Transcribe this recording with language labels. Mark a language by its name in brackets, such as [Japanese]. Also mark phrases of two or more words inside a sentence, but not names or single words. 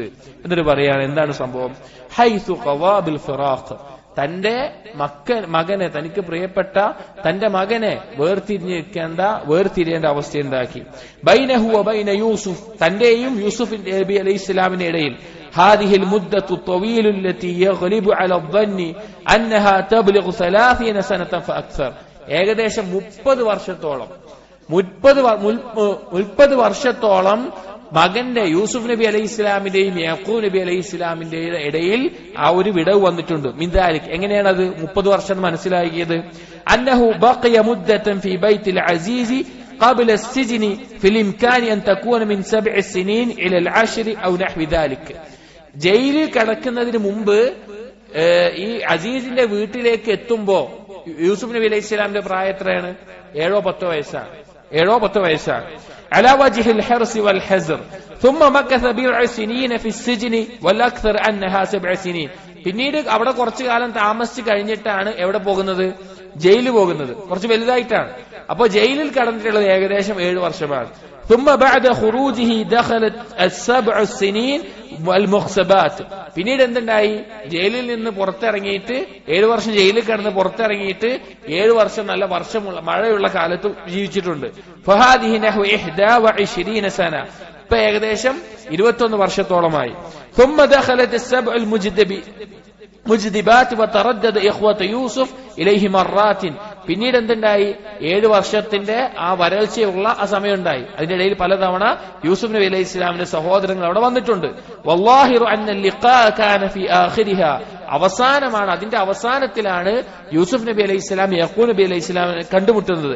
[Malayalam] എന്നിട്ട് പറയാണ് എന്താണ് സംഭവം? [Arabic] حيث قوي بالفراق, [Malayalam] തന്റെ മകനെ, തനിക്ക് പ്രിയപ്പെട്ട തന്റെ മകനെ വേർതിരിയേണ്ട അവസ്ഥയുണ്ടാക്കി. [Arabic] بينه وبين يوسف, [Malayalam] തന്റെയും യൂസുഫ് നബി [Arabic] عليه السلام [Malayalam] ഇടയിൽ. [Arabic] هذه المدة الطويلة التي يغلب على الظن أنها تبلغ 30 سنة فأكثر. [Malayalam] ഏകദേശം 30 വർഷത്തോളം മകന്റെ യൂസുഫ് നബി [Arabic] عليه السلام [Malayalam] യാക്കൂബ് നബി [Arabic] عليه السلام [Malayalam] ഇടയിൽ ആ ഒരു വിടവ് വന്നിട്ടുണ്ട്. മിൻദാലിക്, എങ്ങനെയാണത് 30 വർഷം മനസ്സിലാക്കിയത്? [Arabic] أنه بقي مدة في بيت العزيز قبل السجن في الإمكان أن تكون من 7 سنين إلى 10 أو نحو ذلك. [Malayalam] ജയിലിൽ കടക്കുന്നതിന് മുമ്പ് ഈ അസീസിന്റെ വീട്ടിലേക്ക് എത്തുമ്പോ യൂസുഫ് നബി [Arabic] عليه السلام [Malayalam] പ്രായം എത്രയാണ്? 7-10 വയസ്സാണ്. 7-10 വയസ്സാണ്. [Arabic] على وجه الحرص والحذر ثم مكث 7 سنين في السجن والأكثر أنها 7 سنين. [Malayalam] പിന്നീട് അവിടെ കുറച്ചു കാലം താമസിച്ച് കഴിഞ്ഞിട്ടാണ് എവിടെ പോകുന്നത്? ജയിലിൽ പോകുന്നത്. കുറച്ച് വലുതായിട്ടാണ്. അപ്പൊ ജയിലിൽ കടന്നിട്ടുള്ളത് ഏകദേശം 7 വർഷമാണ്. [Arabic] ثم بعد خروجه دخلت ال7 سنين والمخسبات. [Malayalam] പിന്നീട് എന്തുണ്ടായി? ജയിലിൽ നിന്ന് പുറത്തിറങ്ങിയിട്ട് 7 വർഷം ജയിലിൽ കിടന്ന് പുറത്തിറങ്ങിയിട്ട് 7 വർഷം നല്ല വർഷമുള്ള മഴയുള്ള കാലത്ത് ജീവിച്ചിട്ടുണ്ട്. [Arabic] فهذه نحو 21 سنة. [Malayalam] ഇപ്പൊ ഏകദേശം 21 വർഷത്തോളമായി. [Arabic] ثم دخلت ال7 المجدبات وتردد إخوة يوسف إليه مرات. [Malayalam] പിന്നീട് എന്തുണ്ടായി? 7 വർഷത്തിന്റെ ആ വരൾച്ചയുള്ള ആ സമയം ഉണ്ടായി. അതിന്റെ ഇടയിൽ പലതവണ യൂസുഫ് നബി [Arabic] عليه السلام [Malayalam] സഹോദരങ്ങൾ അവിടെ വന്നിട്ടുണ്ട്. [Arabic] والظاهر أن اللقاء كان في آخرها. [Malayalam] അവസാനമാണ്, അതിന്റെ അവസാനത്തിലാണ് യൂസുഫ് നബി [Arabic] عليه السلام [Malayalam] യാക്കൂബ് നബി [Arabic] عليه السلام [Malayalam] കണ്ടുമുട്ടുന്നത്.